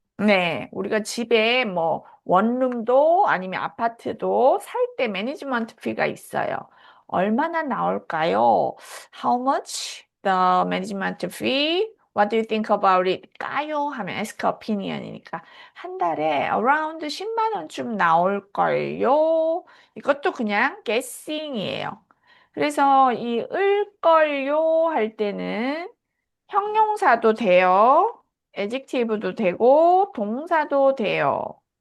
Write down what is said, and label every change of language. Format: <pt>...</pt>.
<ko>네, 우리가 집에 뭐 원룸도 아니면 아파트도 살 때 매니지먼트 피가 있어요. 얼마나 나올까요?</ko> <en>How much the management fee? What do you think about it?</en> <ko>까요? 하면</ko> <en>ask opinion</en> <ko>이니까 한 달에 around 10만 원쯤 나올걸요? 이것도 그냥 guessing이에요. 그래서 이 을걸요 할 때는 형용사도 돼요. adjective도 되고 동사도 돼요.</ko>